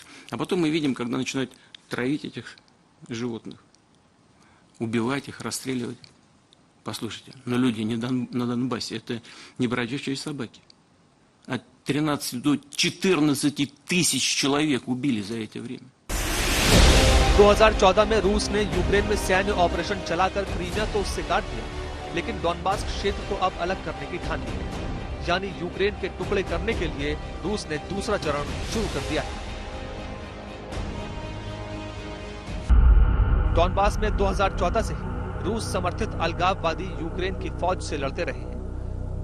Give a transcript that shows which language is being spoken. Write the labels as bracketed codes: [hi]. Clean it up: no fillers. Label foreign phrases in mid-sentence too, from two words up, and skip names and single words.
[ru] А потом мы видим, когда начинают травить этих животных, убивать их, расстреливать. Послушайте, но люди не на Донбассе, это не бродячие собаки. От 13 до 14 тысяч человек убили за это время. [hi] 2014 में रूस ने यूक्रेन में सैन्य ऑपरेशन चलाकर क्रीमिया तो उससे काट दिया, लेकिन डॉनबास क्षेत्र को अब अलग करने की ठान ली है। यानी यूक्रेन के टुकड़े करने के लिए रूस ने दूसरा चरण शुरू कर दिया है। डॉनबास में 2014 से ही रूस समर्थित अलगाववादी यूक्रेन की फौज से लड़ते रहे हैं।